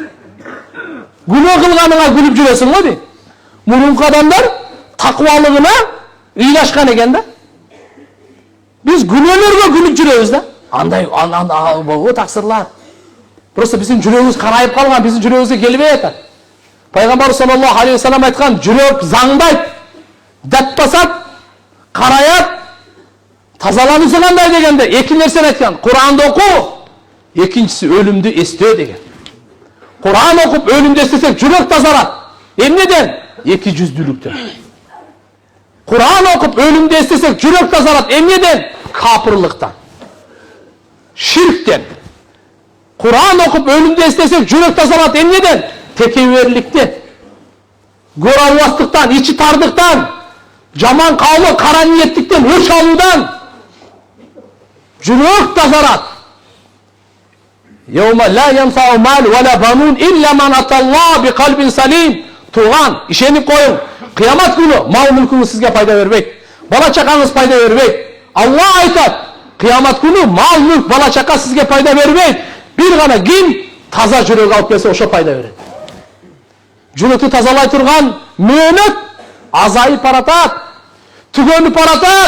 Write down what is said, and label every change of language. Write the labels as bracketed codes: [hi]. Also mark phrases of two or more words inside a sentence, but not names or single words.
[ky] Күнөө кылганыңа күлүп жүрөсүң го дейт. Мурунку адамдар такыбалыгына ыйлашкан экен да. Биз күнөөлөргө күлүп жүрөбүз да. Андай болбу таксырлар. Просто биздин жүрөгүбүз карайып калган, биздин жүрөгүбүзгө келбей атат. Пайгамбар [ar] صلى الله عليه وسلم [ky] айткан: "Жүрөк заңдайт, дат басат, караят, тазалануусу кандай" дегенде эки нерсени айткан: Куранды окуу, экинчиси өлүмдү эстөө деген. Куран окуп өлүмдү эстесек жүрөк тазарат. Эмнеден? Эки жүздүүлүктөн. Куран окуп өлүмдү эстесек жүрөк тазарат. Эмнеден? Капырлыктан, ширктен. Куран окуп өлүмдү эстесек жүрөк тазарат. Эмнеден? Текеберликтен, көралбастыктан, ичи тардыктан, жаман каалы, кара ниеттиктен, өч алуудан жүрөк тазарат. [ar] يوم لا ينفع مال ولا بنون إلا من أتى الله بقلب سليم. [ky] Туган, ишенип коюң. Кыямат күнү мал мүлкүңүз сизге пайда бербейт. Бала чакаңыз пайда бербейт. Алла айтат: кыямат күнү мал мүлк, бала чака сизге пайда бербейт. Бир гана ким таза жүрөк алып келсе, ошо пайда берет. Жүрөктү тазалай турган мөөнөт азайып баратат, түгөнүп баратат.